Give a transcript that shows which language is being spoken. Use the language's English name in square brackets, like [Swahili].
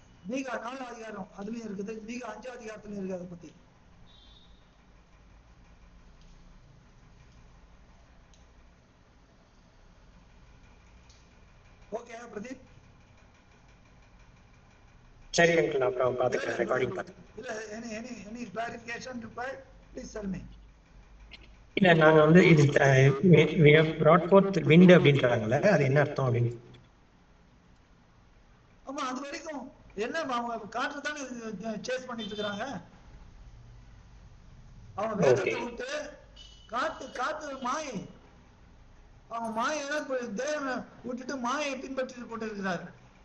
[Tamil] மீகா 4 அதிகாரம் அதுலயும் இருக்குது, மீகா 5 அதிகாரத்துலயும் இருக்கு. அதை பத்தி ஓகே பிரதீப்? சரி அங்கிள், அப்புறம் பார்த்துக்கிறேன், ரெக்கார்டிங் பார்த்துக்கிறேன். [English] இல்ல any clarification required, please tell me. [Tamil] இல்ல நாங்க வந்து இது we have brought forth wind அப்படின்றாங்கல்ல, அது என்ன அர்த்தம் அப்படின்னு? ஆமா, அது வரைக்கும் என்ன அவங்க காற்று தானே சேஸ் பண்ணிட்டு இருக்காங்க. அவங்க வேதத்தை விட்டு காத்து மாயை, அவங்க மாயை தேவனை விட்டுட்டு மாயை பின்பற்றி கொண்டிருக்கிறார்கள்.